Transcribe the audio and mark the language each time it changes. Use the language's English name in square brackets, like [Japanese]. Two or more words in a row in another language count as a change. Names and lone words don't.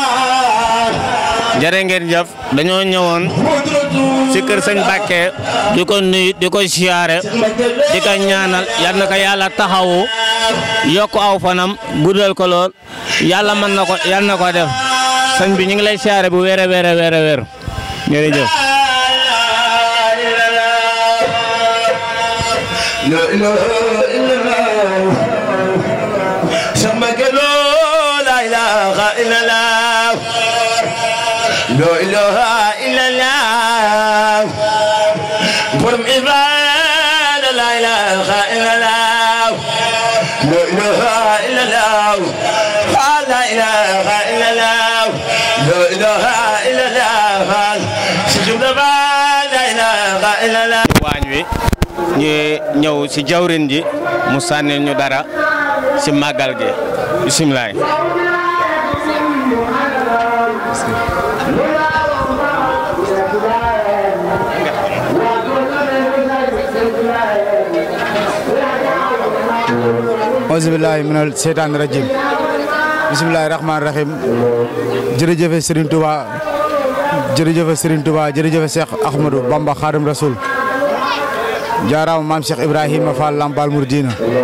[Wolof] jërë ngeen jëf dañoo ñëwoon ci kër sëñ Mbàkke di ko nuyu di ko siyaare di ko ñaanal yal na ko yàlla taxawu yokk aw fanam guddal ko lool yàlla mën na ko yal na ko def sëñ bi ñu ngi lay siyaare bu wér a wér a wér a wér jërëjëf. [Arabic] لا إله إلا الله برم عباد لا إله إلا الله لا إله إلا الله لا إله إلا الله لا إله إلا الله سجود لا إله إلا الله [Wolof] waañ wi ñu ñëw ci jawrin ji mu sànnil ñu dara ci màggal gi bisimilah. [Arabic] أعوذ بالله من الشيطان الرجيم بسم الله الرحمن الرحيم [Wolof] jërëjëfe Serigne Touba jërëjëfe Serigne Touba jërëjëfe Cheikh Ahmadou Bamba Khadim Rasoul jaaraama maam Cheikh Ibrahima Fall Lampal Mouridina